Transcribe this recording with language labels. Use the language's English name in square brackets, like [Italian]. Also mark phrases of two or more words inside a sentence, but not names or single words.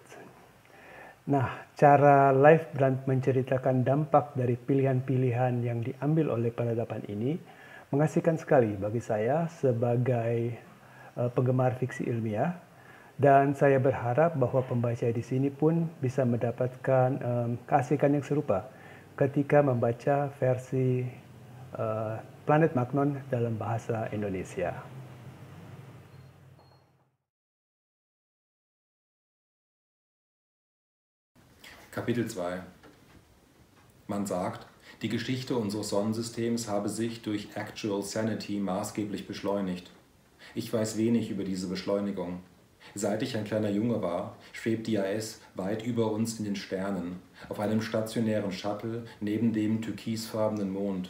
[Indonesian] Nah, cara Leif Brandt menceritakan dampak dari pilihan-pilihan yang diambil oleh peradaban ini mengasihkan sekali bagi saya sebagai penggemar fiksi ilmiah, dan saya berharap bahwa pembaca di sini pun bisa mendapatkan keasikan yang serupa ketika membaca versi Planet Magnon dalam bahasa Indonesia. [German] Kapitel 2. Man sagt, die Geschichte unseres Sonnensystems habe sich durch Actual Sanity maßgeblich beschleunigt. Ich weiß wenig über diese Beschleunigung. Seit ich ein kleiner Junge war, schwebt die IS weit über uns in den Sternen, auf einem stationären Shuttle neben dem türkisfarbenen Mond.